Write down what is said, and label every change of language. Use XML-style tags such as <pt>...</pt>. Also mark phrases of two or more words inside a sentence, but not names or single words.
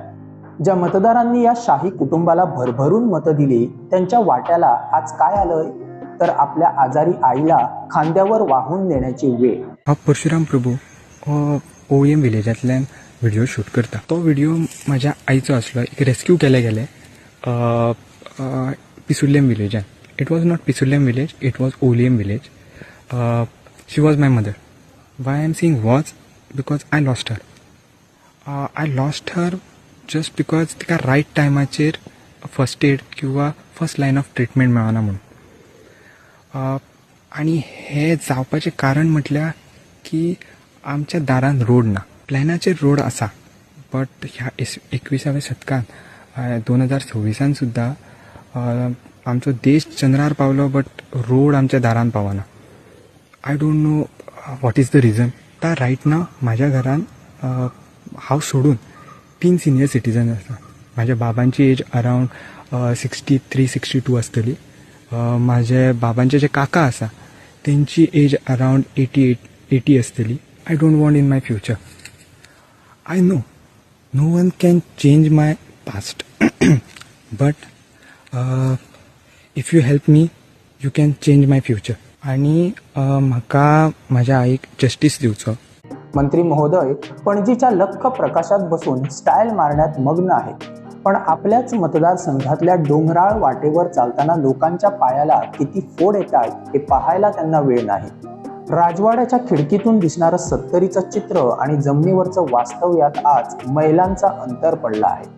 <mr>ज्या मतदारांनी या शाही कुटुंबाला भरभरून मतं दिली त्यांच्या वाट्याला आज काय आलंय तर आपल्या आजारी आईला खांद्यावर वाहून नेण्याची वेळ.</mr> <kok>हा परशुराम प्रभू OEM विलेजांतल्यान व्हिडिओ शूट करता. तो व्हिडिओ माझ्या आईचो आसलो. एक रेस्क्यू केले गेले पिसुल्लेम विलेजान.</kok> <en>It was not Pisullem village, it was OEM village. She was my mother. Why I am saying was because I lost her. I lost her just because</en> <kok>तिका रायट टायमाचेर</kok> <en>first aid किंवा first line of treatment</en> <kok>मेळना म्हणून. आणि हे जावपाचें कारण म्हटल्यार की आमच्या दारान रोड ना. प्लॅनाचेर रोड आसा बट ह्या 21व्या शतकांत 2026 सुद्दां आमचो देश चंद्रार पावलो बट रोड आमच्या दारान पावना.</kok> <en>I don't know what is the reason.</en> <kok>ता</kok> <en>right now</en> <kok>म्हाज्या घरान हांव सोडून 3</kok> <en>senior citizen</en> <kok>आसा. म्हाज्या बाबांची</kok> <en>age around</en> <kok>63-62 आसतली. माझे बाबांचे जे काका आसा तेंची</kok> <en>age around</en> <kok>80 आसतली.</kok> <en>I don't want in my future. I know one can change my past but if you help me you can change my future.</en> <kok>आणि म्हाका म्हाज्या आईक जस्टीस दिवचो.</kok> <mr>मंत्री महोदय पणजीच्या लख्ख प्रकाशात बसून स्टाईल मारण्यात मग्न आहेत. पण आपल्याच मतदारसंघातल्या डोंगराळ वाटेवर चालताना लोकांच्या पायाला किती फोड येत आहेत हे पाहायला त्यांना वेळ नाही. राजवाड्याच्या खिडकीतून दिसणारं 70चं चित्र आणि जमिनीवरचं वास्तव यात आज मैलांचा अंतर पडला आहे.</mr>